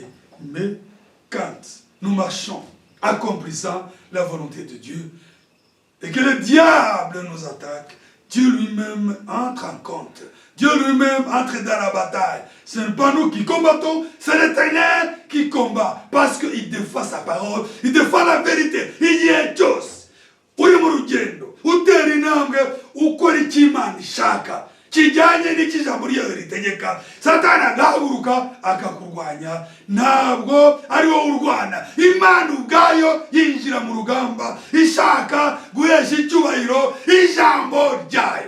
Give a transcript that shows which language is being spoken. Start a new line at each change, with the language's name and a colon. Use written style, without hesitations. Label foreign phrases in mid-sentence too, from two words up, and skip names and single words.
French: Mais quand nous marchons, accomplissant la volonté de Dieu, et que le diable nous attaque, Dieu lui-même entre en compte. Dieu lui-même entre dans la bataille. Ce n'est pas nous qui combattons, c'est l'Éternel qui combat. Parce qu'il défend sa parole, il défend la vérité. Il y a chose.
Kinyarwanda: Uri mu rugendo, utera intambwe, ukora icyo Imana ishaka. Kijyanye n'ikijambo ryayo ritegeka. Satani agahaguruka akakurwanya. Ntabwo ari wowe urwana. Imana ubwayo yinjira mu rugamba ishaka guhesha icyubahiro ijambo ryayo.